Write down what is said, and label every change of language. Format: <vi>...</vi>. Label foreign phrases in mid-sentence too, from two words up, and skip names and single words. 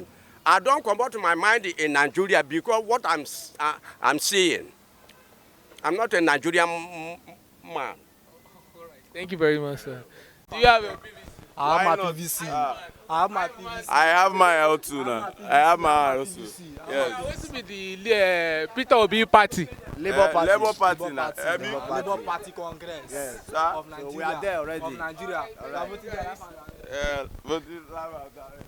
<en>I don't come out to my mind in Nigeria because what I'm seeing. I'm not a Nigerian man. All right. Thank you very much, sir. Do you have a PVC? I have my PVC. I have my PVC. I have my L2 now. I have my L2. Yes. What's with the Peter Obi party? Labour Party. Labour Party now. Labour Party Congress. Yes. Of Nigeria. So we are there already. Of Nigeria. Right.</en>